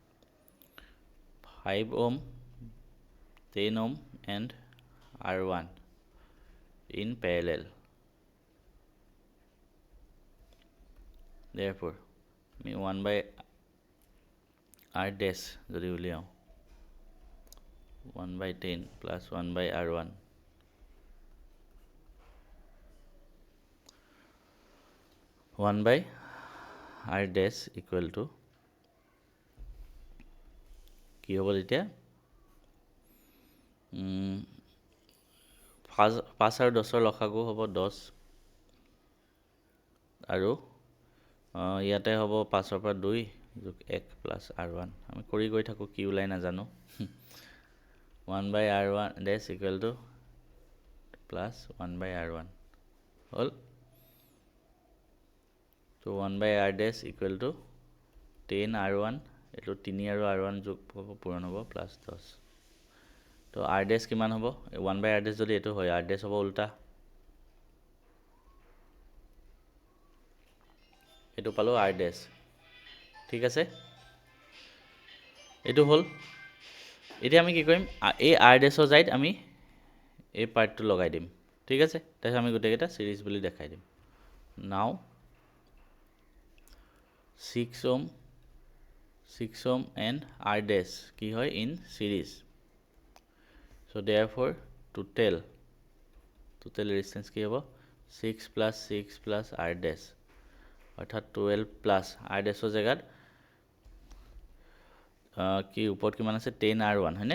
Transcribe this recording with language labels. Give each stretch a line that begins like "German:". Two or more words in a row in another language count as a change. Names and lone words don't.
English: 5 ohms, 10 ohms and R1 in parallel.
Assamese: Therefore আমি
English: 1 by R dash
Assamese: যদি উলিয়াওঁ,
English: 1 by 10 plus 1 by R1, one by R dash equal to
Assamese: কি হ'ব তেতিয়া? 5 আৰু 10ৰ লসাগু হ'ব 10, আৰু ইয়াতে হ'ব 5ৰ পৰা 2 যোগ 1 প্লাছ R1। আমি কৰি গৈ থাকোঁ, কি ওলাই নাজানো।
English: 1 by R1 dash equal to
Assamese: প্লাছ 1 by R1 হ'ল। তো
English: 1 by R dash equal to
Assamese: 10 R1, এইটো 3 আৰু R1 যোগ হ'ব, পূৰণ হ'ব, প্লাছ 10। তো R dash কিমান হ'ব?
English: 1 by R dash
Assamese: যদি এইটো হয়, R dash হ'ব উল্টা, এইটো পালোঁ R dash। ঠিক আছে, এইটো হ'ল। এতিয়া আমি কি কৰিম? এই R dashৰ জাইত আমি এই পাৰ্টটো লগাই দিম। ঠিক আছে, তাৰপিছত আমি গোটেইকেইটা ছিৰিজ বুলি দেখাই দিম।
English: now 6 ohms, 6 ohms and R dash
Assamese: কি হয়?
English: in series.
Assamese: চ' therefore
English: total resistance
Assamese: কি হ'ব?
English: 6 plus 6 plus R dash,
Assamese: অৰ্থাৎ 12 প্লাছ R dashৰ জেগাত কি ওপৰত কিমান আছে? 10 R1 হয়নে?